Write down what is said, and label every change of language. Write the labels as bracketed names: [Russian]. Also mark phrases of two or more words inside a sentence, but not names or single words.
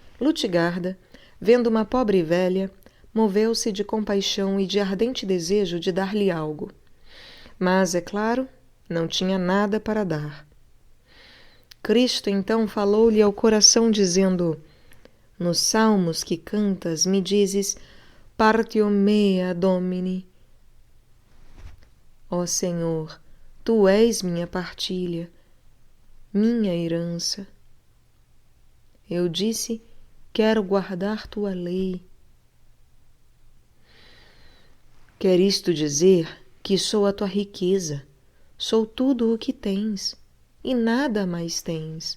[Portuguese] Lutgarda, vendo uma pobre velha, moveu-se de compaixão e de ardente desejo de dar-lhe algo. Mas, é claro, não tinha nada para dar. Cristo então falou-lhe ao coração, dizendo: nos salmos que cantas me dizes: [Latin] Partio mea Domini. [Portuguese] Ó Senhor, Tu és minha partilha, minha herança. Eu disse: quero guardar Tua lei. Quer isto dizer que sou a Tua riqueza, sou tudo o que tens, e nada mais tens.